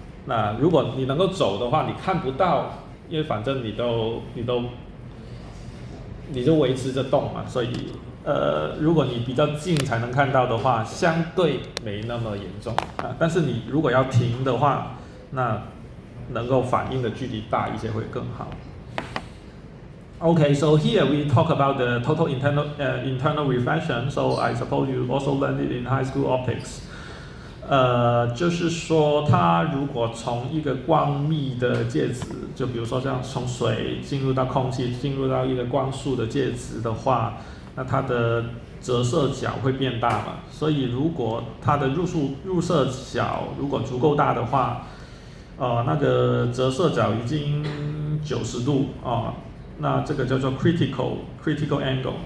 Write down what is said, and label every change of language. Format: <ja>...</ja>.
<zh>那如果你能够走的话，你看不到，因为反正你就维持着动嘛，所以如果你比较近才能看到的话，相对没那么严重但是你如果要停的话，那能够反应的距离大一些会更好。</zh> <en>Okay, so here we talk about the total internal refraction. So I suppose you also learned it in high school optics.</en> <zh>就是说，它如果从一个光密的介质，就比如说像从水进入到空气，进入到一个光束的介质的话，那它的折射角会变大嘛。所以如果它的入射角如果足够大的话，那个折射角已经90度那这个叫做 critical angle。</zh>